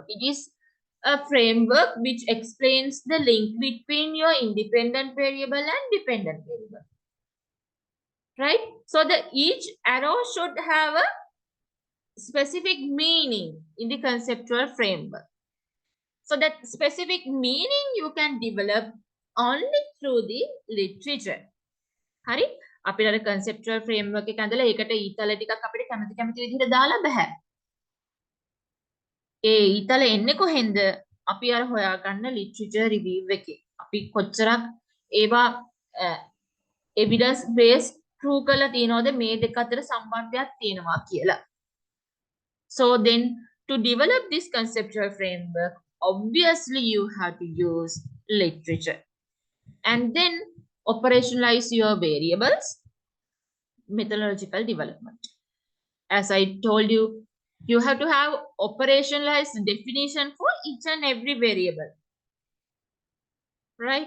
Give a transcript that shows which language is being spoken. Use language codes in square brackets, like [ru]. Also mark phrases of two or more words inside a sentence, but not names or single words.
[en] It is a framework which explains the link between your independent variable and dependent variable, right? So the each arrow should have a specific meaning in the conceptual framework. So that specific meaning you can develop only through the literature. [si] හරි අපිට අර [en] conceptual framework [si] එක ඇඳලා ඒකට ඊතල ටිකක් අපිට කැමති කැමති විදිහට දාලා බෑ. ඒ ඊතල එන්නේ කොහෙන්ද? අපි අර හොයාගන්න [en] literature review [si] එකේ. අපි කොච්චරක් ඒවා [en] evidence based prove [si] කරලා තියනවද මේ දෙක අතර සම්බන්ධයක් තියෙනවා කියලා. [en] So then to develop this conceptual framework, obviously you have to use literature, and then operationalize your variables, methodological development. As I told you, you have to have operationalized definition for each and every variable, right?